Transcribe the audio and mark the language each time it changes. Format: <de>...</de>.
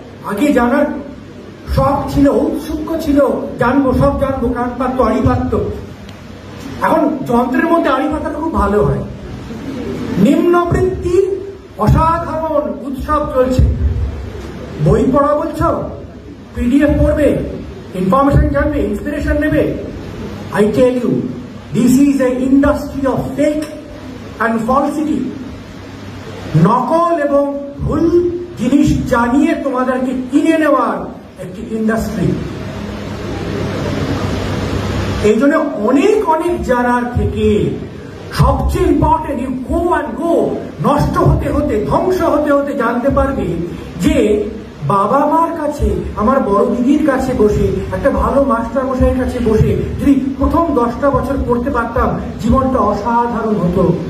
<bn>আগে জানার শখ ছিল, উৎসুক ছিল, জানবো, সব জানবো, কান পাততো, আড়ি পাততো। এখন যন্ত্রের মধ্যে আড়ি পাতাটা খুব ভালো হয়। নিম্নবৃত্তির অসাধারণ উৎসব চলছে। বই পড়া বলছো, পিডিএফ পড়বে, ইনফরমেশন জানবে, ইন্সপিরেশন নেবে।</bn> <en>I tell you, this is an industry of fake and falsity.</en> <bn>নকল এবং ভুল জিনিস জানিয়ে তোমাদেরকে কিনে নেওয়ার একটি ইন্ডাস্ট্রি। এই জন্য অনেক অনেক জানার থেকে সবচেয়ে important,</bn> <en>you go and go,</en> <bn>নষ্ট হতে হতে, ধ্বংস হতে হতে জানতে পারবে যে বাবা মার কাছে, আমার বড় দিদির কাছে বসে, একটা ভালো মাস্টার মশাইয়ের কাছে বসে যদি প্রথম 10টা বছর পড়তে পারতাম, জীবনটা অসাধারণ হতো।</bn>